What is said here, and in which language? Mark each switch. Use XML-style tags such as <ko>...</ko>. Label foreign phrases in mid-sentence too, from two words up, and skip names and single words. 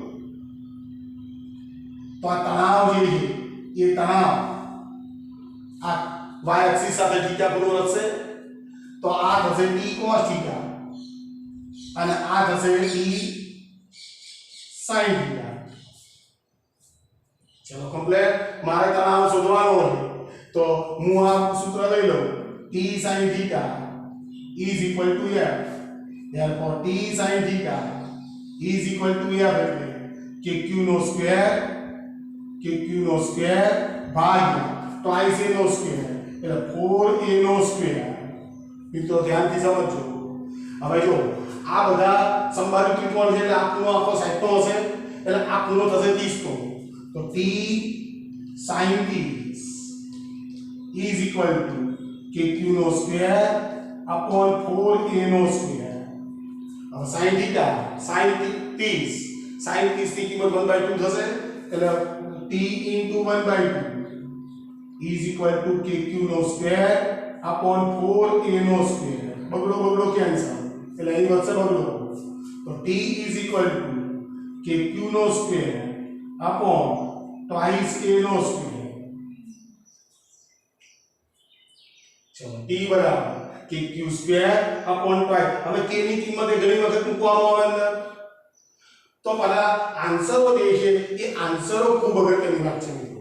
<gu>તો આ તણાવ જે છે એ તણાવ આ y એક્સિસ સાથે થીટા ખૂણો રચશે તો આ થશે t cos થીટા અને આ થશે t sin થીટા ચલો કમ્પ્લીટ મારે તણાવ શોધવાનો છે તો હું આ સૂત્ર લઈ લઉં</gu> <en>t sin theta is equal to f therefore t sin theta is equal to f</en> <gu>એટલે kq નો સ્ક્વેર ભાગ્યા twice a નો સ્ક્વેર એટલે 4a નો સ્ક્વેર મિત્રો ધ્યાનથી સમજો હવે જો આ બધા સંભાવિત ત્રિકોણ છે એટલે આ ખૂણો આખો સાઈડનો હશે એટલે આ ખૂણો થશે 30 નો તો</gu> <en>t sin 30 is equal to kq</en> <gu>નો સ્ક્વેર upon 4a નો સ્ક્વેર હવે</gu> <en>sin theta sin 30</en> <gu>ની કિંમત 1/2 થશે એટલે</gu> <en>t into 1/2 is equal to kq</en> <gu>નો સ્ક્વેર</gu> <en>upon 4a</en> <gu>નો સ્ક્વેર બગડો કેન્સલ એટલે અહીં વધશે બગડો તો</gu> <en>t is equal to kq</en> <gu>નો સ્ક્વેર</gu> <en>upon twice a</en> <gu>નો સ્ક્વેર ચલો t બરાબર kq સ્ક્વેર</gu> <en>upon twice</en> <gu>હવે k ની કિંમત એ ઘણી વખત મૂકવામાં આવે અંદર તો પેલા આન્સરો જે છે એ આન્સરો ખૂબ અગત્યની વાત છે મિત્રો.</gu>